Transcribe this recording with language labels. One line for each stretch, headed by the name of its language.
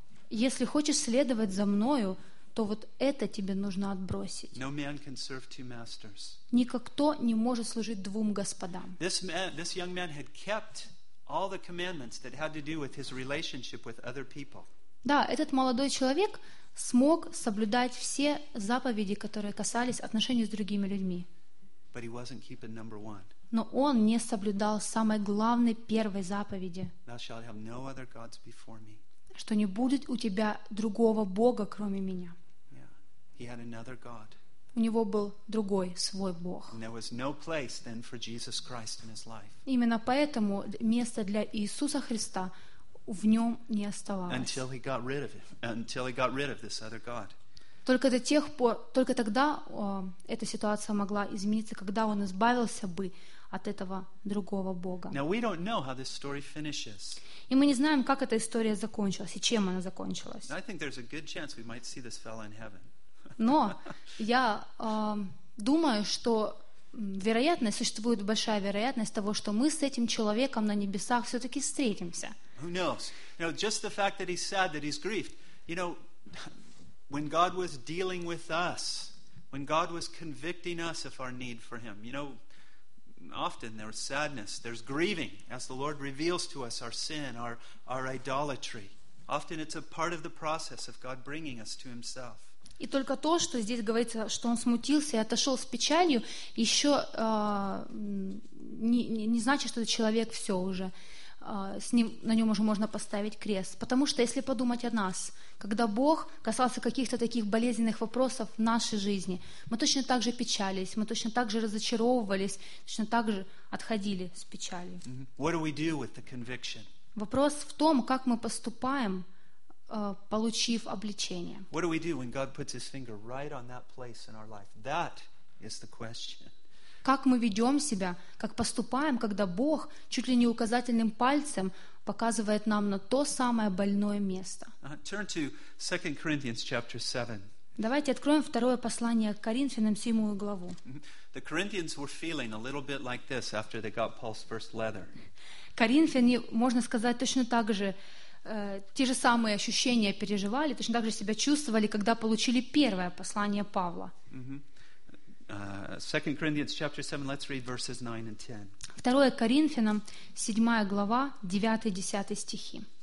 Russian: Если хочешь следовать за Мною, то вот это тебе нужно отбросить.
English: No man can serve two masters.
Russian: Никто не может служить двум господам.
English: This young man had kept all the commandments that had to do with his relationship with other people.
Russian: Да, этот молодой человек смог соблюдать все заповеди, которые касались отношений с другими людьми.
English: But he wasn't keeping number one.
Russian: Но он не соблюдал самой главной первой заповеди.
English: Thou shalt have no other gods before me.
Russian: Что не будет у тебя другого Бога, кроме меня.
English: Yeah. He had another God.
Russian: У него был другой, свой Бог.
English: And there was no place then for Jesus Christ in his life.
Russian: Именно поэтому место для Иисуса Христа в нем не оставалось.
English: Until he got rid of it, until he got rid of this other God.
Russian: Только до тех пор, только тогда эта ситуация могла измениться, когда он избавился бы от этого другого Бога.
English: Now we don't know how this story finishes.
Russian: И мы не знаем, как эта история закончилась и чем она закончилась.
English: I think there's a good chance we might see this fellow in heaven.
Russian: Но я думаю, что вероятность, существует большая вероятность того, что мы с этим человеком на небесах все-таки встретимся.
English: Who knows? You know, just the fact that he's sad, that he's grieved. You know, when God was dealing with us, when God was convicting us of our need for him, you know, often there's sadness, there's grieving as the Lord reveals to us our sin, our idolatry. Often it's a part of the process of God bringing us to himself.
Russian: И только то, что здесь говорится, что он смутился и отошел с печалью, еще не значит, что этот человек все уже. На нем уже можно поставить крест. Потому что если подумать о нас, когда Бог касался каких-то таких болезненных вопросов в нашей жизни, мы точно так же печались, мы точно так же разочаровывались, точно так же отходили с печалью.
English: What do we do with the conviction?
Russian: Вопрос в том, как мы поступаем, получив обличение.
English: What do we do when God puts his finger right on that place in our life? That is the question.
Russian: Как мы ведем себя, как поступаем, когда Бог чуть ли не указательным пальцем показывает нам на то самое больное место.
English: Turn to 2 Corinthians chapter 7.
Russian: Давайте откроем второе послание к Коринфянам, 7 главу.
English: The Corinthians were feeling a little bit like this after they got Paul's first letter.
Russian: Коринфяне, можно сказать, точно так же те же самые ощущения переживали, точно так же себя чувствовали, когда получили первое послание Павла.
English: Second Corinthians chapter 7, let's read verses 9 and 10.
Russian: 2 Коринфянам, 7 глава, 9-10 стихи.